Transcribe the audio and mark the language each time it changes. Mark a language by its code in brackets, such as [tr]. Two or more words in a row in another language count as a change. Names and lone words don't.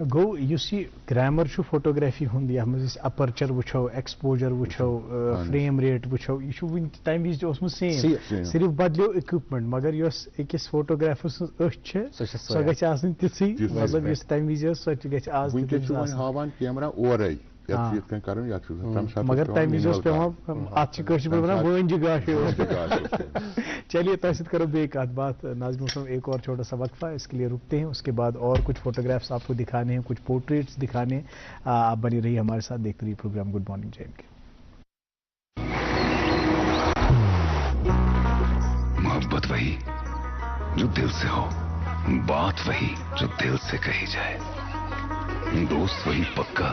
[ks] گوٚو یُس یہِ گرٛیمر چھُ فوٹوگرافی ہُنٛد یتھ منٛز أسۍ اپرچر وٕچھو ایکسپوجر وٕچھو [en] frame rate [ks] وٕچھو یہِ چھُ وٕنہِ تمہِ وِزِ تہِ اوسمُت سیم صرف بدلیو اِکوپمنٹ مگر یۄس أکِس فوٹوگرافر سٕنٛز أچھ چھِ سۄ گژھِ آسٕنۍ تِژھٕے مطلب یۄس تمہِ وِزِ ٲس سۄ تہِ گژھِ آز ہاوان کیمرا اورے مگر تمہِ وِزِ اوس پیوان اتھ چھِ کٲشِر پٲٹھۍ ونان وٲنجہِ گاشے چلیے تۄہہِ سۭتۍ کرو بیٚیہِ کتھ [ur] بات ناظرین موسم ایک اور چھوٹا سا وقفہ اس کے لیے رکتے ہیں اس کے بعد اور کچھ فوٹوگرافس آپ کو دکھانے ہیں کچھ پورٹریٹس دکھانے ہیں آپ بنی رہیے ہمارے ساتھ دیکھتے رہیے پروگرام [en] good morning [ur] جے اینڈ کے محبت وہی جو دل سے ہو بات وہی جو دل سے کہی جائے دوست وہی پکا